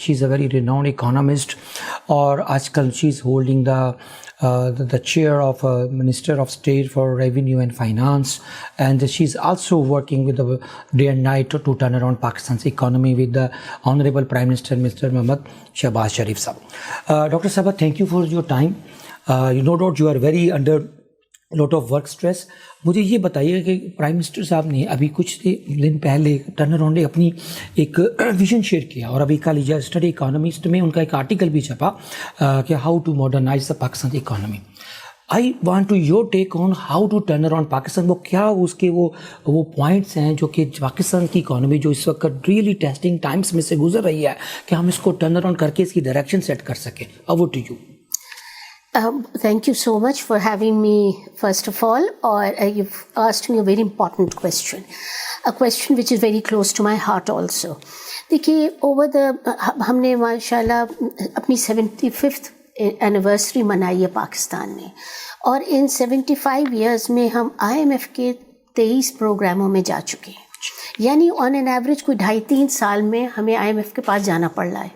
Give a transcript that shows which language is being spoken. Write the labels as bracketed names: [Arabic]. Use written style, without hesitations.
[English] She's a very renowned economist, [Hindi] और आजकल [English] she's holding the chair of Minister of State for Revenue and Finance, and she's also working with the day and night to turn around Pakistan's economy with the Honorable Prime Minister Mr. Mohammad Shehbaz Sharif Sahab. Dr. Sahab, thank you for your time. No doubt you are very under lot of work stress. [Hindi] मुझे ये बताइए कि prime minister साहब ने अभी कुछ दिन पहले टर्न अराउंड ने अपनी एक विजन शेयर किया, और अभी कल यस्टरडे इकोनॉमिस्ट में उनका एक आर्टिकल भी छपा कि [English] How to modernise the Pakistan economy. I want to your take on how to turn around Pakistan. [Hindi] वो क्या उसके वो पॉइंट्स हैं जो कि पाकिस्तान की इकोनॉमी जो इस वक्त रियली टेस्टिंग टाइम्स में से गुजर रही है कि हम इसको टर्न अराउंड करके इसकी डायरेक्शन सेट कर सकें. [English] Over to you. Thank you so much for having me, first of all, or you've asked me a very important question, a question which is very close to my heart also. [Hindi] देखिए, हमने माशाल्लाह अपनी 75th anniversary मनाई है पाकिस्तान में, और इन 75 years में हम IMF के 23 प्रोग्रामों में जा चुके हैं. यानी ऑन एन एवरेज कोई 2.5-3 साल में हमें IMF के पास जाना पड़ रहा है.